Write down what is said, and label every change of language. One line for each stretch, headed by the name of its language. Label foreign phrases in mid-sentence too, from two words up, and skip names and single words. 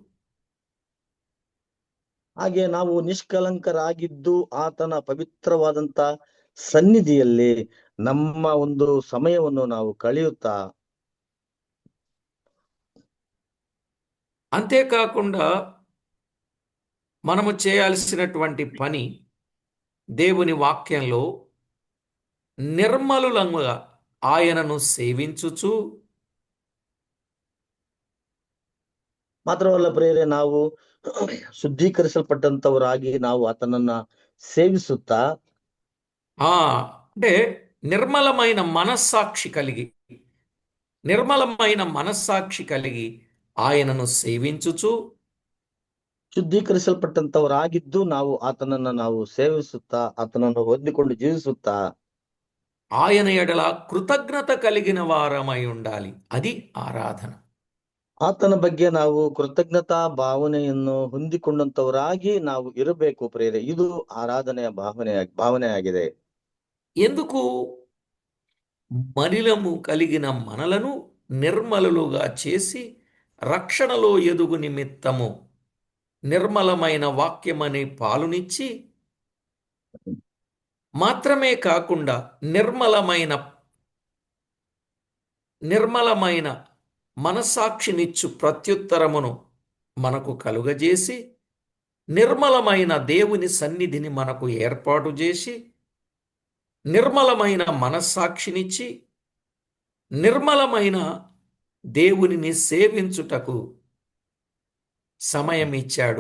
Kannada: ಹಾಗೆ ನಾವು ನಿಷ್ಕಲಂಕರಾಗಿದ್ದು ಆತನ ಪವಿತ್ರವಾದಂತ ಸನ್ನಿಧಿಯಲ್ಲಿ ನಮ್ಮ ಒಂದು ಸಮಯವನ್ನು ನಾವು ಕಳೆಯುತ್ತಾ,
Telugu: అంతేకాకుండా మనము చేయాల్సినటువంటి పని దేవుని వాక్యంలో నిర్మలులంగా ఆయనను సేవించుచు,
Kannada: ಮಾತ್ರವಲ್ಲ ಪ್ರಿಯರೇ, ನಾವು ಶುದ್ಧೀಕರಿಸಲ್ಪಟ್ಟಂತವರಾಗಿ ನಾವು ಆತನನ್ನ ಸೇವಿಸುತ್ತಾ,
Telugu: అంటే నిర్మలమైన మనస్సాక్షి కలిగి ఆయనను సేవించుచు,
Kannada: ಶುದ್ಧೀಕರಿಸಲ್ಪಟ್ಟಂತವರಾಗಿದ್ದು ನಾವು ಆತನನ್ನ ನಾವು ಸೇವಿಸುತ್ತಾ ಆತನನ್ನು ಹೊಂದಿಕೊಂಡು ಜೀವಿಸುತ್ತಾ,
Telugu: ఆయన ఎడల కృతజ్ఞత కలిగిన వారమై ఉండాలి. అది ఆరాధన.
Kannada: ಆತನ ಬಗ್ಗೆ ನಾವು ಕೃತಜ್ಞತಾ ಭಾವನೆಯನ್ನು ಹೊಂದಿಕೊಂಡಂತವರಾಗಿ ನಾವು ಇರಬೇಕು ಪ್ರಿಯರೇ. ಇದು ಆರಾಧನೆಯ ಭಾವನೆ ಆಗಿದೆ.
Telugu: ఎందుకు మలినము కలిగిన మనలను నిర్మలులుగా చేసి రక్షణలో ఎదుగు నిమిత్తము నిర్మలమైన వాక్యమనే పాలునిచ్చి, మాత్రమే కాకుండా నిర్మలమైన మనస్సాక్షినిచ్చు ప్రత్యుత్తరమును మనకు కలుగజేసి, నిర్మలమైన దేవుని సన్నిధిని మనకు ఏర్పాటు చేసి, నిర్మలమైన మనస్సాక్షినిచ్చి, నిర్మలమైన దేవునిని సేవించుటకు సమయం ఇచ్చాడు.